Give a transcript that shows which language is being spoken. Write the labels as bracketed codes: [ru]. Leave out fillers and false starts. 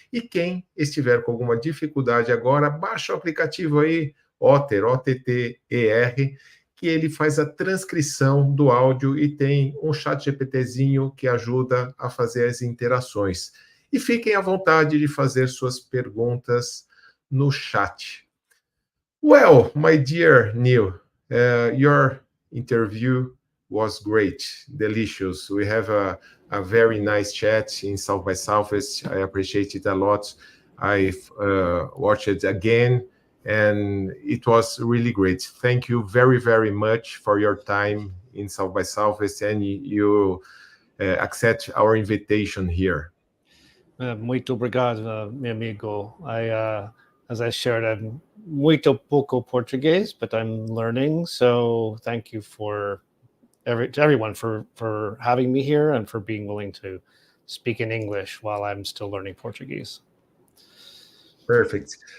[pt] E quem estiver com alguma dificuldade agora, baixa o aplicativo aí, Otter, OTTER, que ele faz a transcrição do áudio e tem um chat GPTzinho que ajuda a fazer as interações. E fiquem à vontade de fazer suas perguntas no chat. [en] Well, my dear Neil, your interview was great, delicious. We have a very nice chat in South by Southwest. I appreciate it a lot. I've watched it again, and it was really great. Thank you very, very much for your time in South by Southwest, and you accept our invitation here. [pt] Muito obrigado, meu amigo. [en] As I shared, I'm [pt] muito pouco [en] Portuguese, but I'm learning. So thank you to everyone for having me here and for being willing to speak in English while I'm still learning Portuguese. Perfect.